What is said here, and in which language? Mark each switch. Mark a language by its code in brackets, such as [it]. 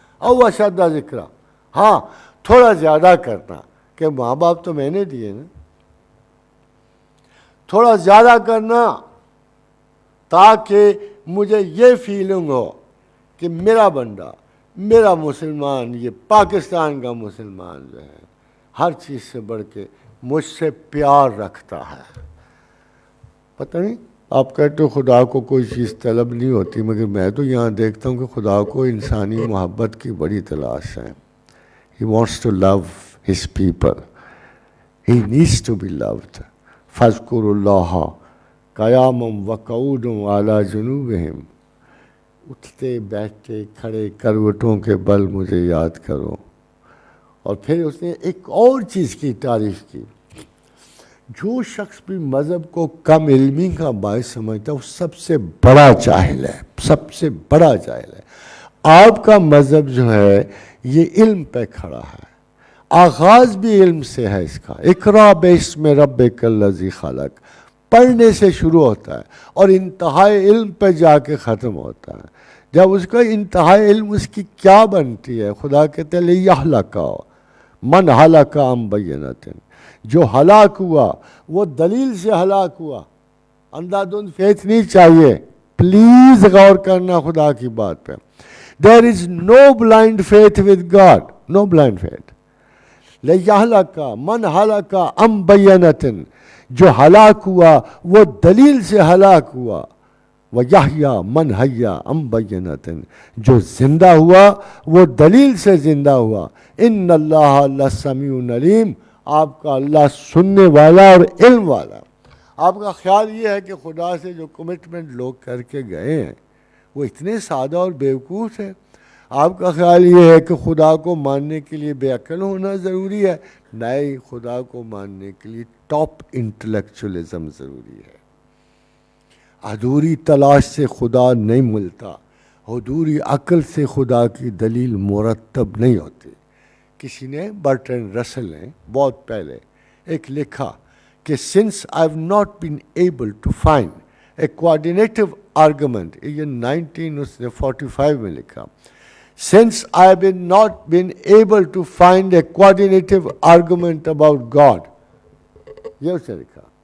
[ur] او اشد ذکر، ہاں تھوڑا زیادہ کرنا کہ ماں باپ تو میں نے دیے نا، تھوڑا زیادہ کرنا تاکہ مجھے یہ فیلنگ ہو کہ میرا بندہ، میرا مسلمان، یہ پاکستان کا مسلمان جو ہے ہر چیز سے بڑھ کے مجھ سے پیار رکھتا ہے. پتہ نہیں آپ کہتے ہو خدا کو کوئی چیز طلب نہیں ہوتی، مگر میں تو یہاں دیکھتا ہوں کہ خدا کو انسانی محبت کی بڑی تلاش ہے. [en] He wants to love his people. He needs to be loved. [ar] فَاذْكُرُوا اللَّهَ قَيَامًا وَقُعُودًا عَلَى جُنُوبِهِمْ، [ur] اٹھتے بیٹھتے کھڑے کروٹوں کے بل مجھے یاد کرو. اور پھر اس نے ایک اور چیز کی تعریف کی، جو شخص بھی مذہب کو کم علمی کا باعث سمجھتا ہے وہ سب سے بڑا جاہل ہے، سب سے بڑا جاہل ہے. آپ کا مذہب جو ہے یہ علم پہ کھڑا ہے، آغاز بھی علم سے ہے اس کا. [ar] اقرا باسم ربک الذی خلق، [ur] پڑھنے سے شروع ہوتا ہے اور انتہائی علم پہ جا کے ختم ہوتا ہے. جب اس کا انتہائی علم اس کی کیا بنتی ہے؟ خدا کہتے ہیں [ar] لیہلک من ہلاک عن بینۃ، [ur] جو ہلاک ہوا وہ دلیل سے ہلاک ہوا. اندھا دھند فیتھ نہیں چاہیے، پلیز غور کرنا خدا کی بات پہ. [en] There is no blind faith with God, no blind faith. [ar] لیہلک من ہلاک عن بینۃ، [ur] جو ہلاک ہوا وہ دلیل سے ہلاک ہوا. [ar] وَيَحْيَا مَنْ حَيَّا عَنْ بَيِّنَةٍ، [ur] جو زندہ ہوا وہ دلیل سے زندہ ہوا. [ar] اِنَّ اللَّهَ لَسَمِيعٌ عَلِيمٌ، [ur] آپ کا اللہ سننے والا اور علم والا. آپ کا خیال یہ ہے کہ خدا سے جو کمٹمنٹ لوگ کر کے گئے ہیں وہ اتنے سادہ اور بیوقوف ہے؟ آپ کا خیال یہ ہے کہ خدا کو ماننے کے لیے بے عقل ہونا ضروری ہے؟ نہیں، خدا کو ماننے کے لیے ٹاپ انٹلیکچولیزم ضروری ہے. ادھوری تلاش سے خدا نہیں ملتا، ادھوری عقل سے خدا کی دلیل مرتب نہیں ہوتی. کسی نے برٹرینڈ رسل نے بہت پہلے ایک لکھا کہ [en] since I have not been able to find a coordinative argument، [ur] یہ 1945 میں لکھا، [en] since I have not been able to find a coordinative argument about God، [ur] یہ اس نے لکھا.